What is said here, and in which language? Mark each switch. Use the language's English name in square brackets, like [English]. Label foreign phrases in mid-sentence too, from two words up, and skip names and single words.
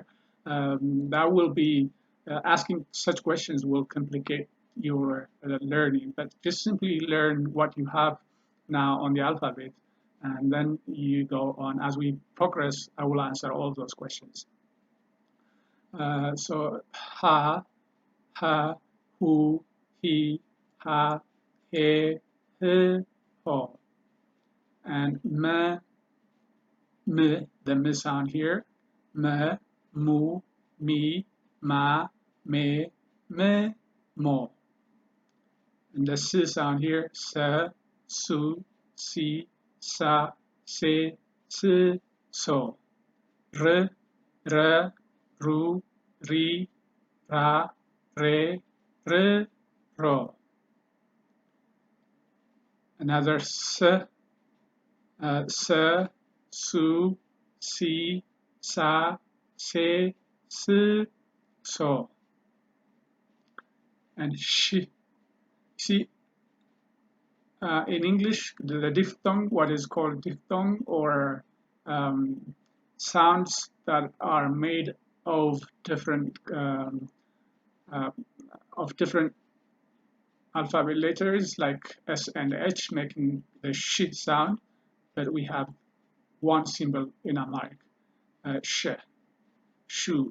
[English] That will be asking such questions will complicate your learning. But just simply learn what you have now on the alphabet, and then you go on. As we progress, I will answer all those questions. [Amharic] So ha, ha, hu, he, ha, he, ho, and me, the me sound here, me, mu, mi, ma, me, mo, [English] and the s sound here, [Amharic] se, su, si, sa, se, so, r, ru, ri, ra, re, ro. Another s, se, su, si, sa, se, so. [English] And sh. See, in English, the diphthong, what is called diphthong, or sounds that are made of different uh, different alphabet letters like S and H, making the sh sound, but we have one symbol in Amharic, sh, shu.